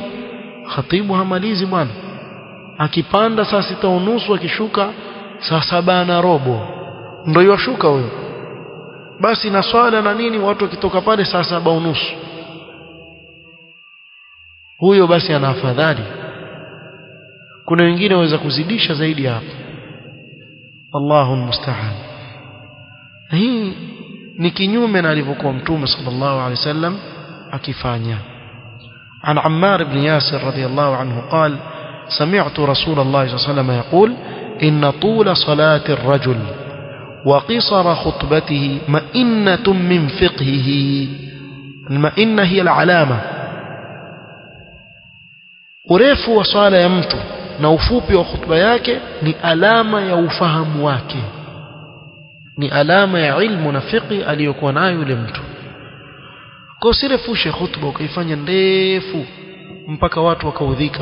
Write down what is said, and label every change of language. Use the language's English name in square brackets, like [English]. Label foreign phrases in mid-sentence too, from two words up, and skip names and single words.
[Swahili] Khatibu hamalizi bwana, akipanda saa 6:30 akishuka saa 7:15 ndio yashuka huyo, basi na swala na nini, watu wakitoka pale saa 7:30 huyo basi ana afadhali. Kuna wengine waweza kuzidisha zaidi hapo, [Arabic] الله المستعان. [Swahili] Hii ni kinyume na alivyokuwa Mtume [Arabic] صلى الله عليه وسلم [Swahili] akifanya. [Arabic] عن عمار بن ياسر رضي الله عنه قال سمعت رسول الله صلى الله عليه وسلم يقول إن طول صلاة الرجل وقصر خطبته مئنة من فقهه. المئنة هي العلامة، [Swahili] urefu wa swala ya mtu na ufupi wa khutba yake ni alama ya ufahamu wake, ni alama ya ilmu na fiqh aliyokuwa nayo yule mtu. Kwa usirefushe khutba ukaifanya ndefu mpaka watu wakaudhika.